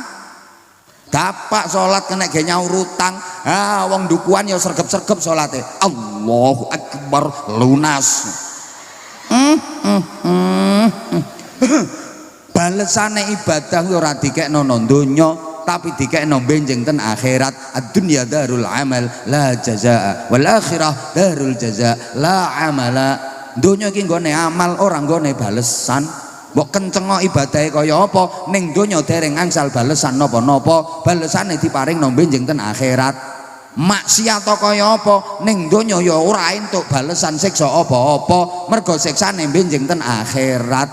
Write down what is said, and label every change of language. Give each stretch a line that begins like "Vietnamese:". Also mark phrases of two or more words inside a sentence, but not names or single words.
Javanese: Dapak salat kena ge nyaur utang, wong dukuan ya sregep-sregep salate.
Arabic: الله أكبر
Javanese: lunas. Balesane ibadah ora dikekno nang donya, tapi dikekno benjing ten akhirat.
Arabic: الدنيا دار العمل لا جزاء، والآخرة دار الجزاء لا عمل.
Javanese: Donya iki nggone amal, ora nggone balesan. Mbok kencengo ibadahe kaya apa, ning donya dereng angsal balesan napa-napa, balesane diparing nang benjing ten akhirat. Maksiat kaya apa, ning donya ya ora entuk balesan siksa apa-apa, mergo siksane benjing ten akhirat.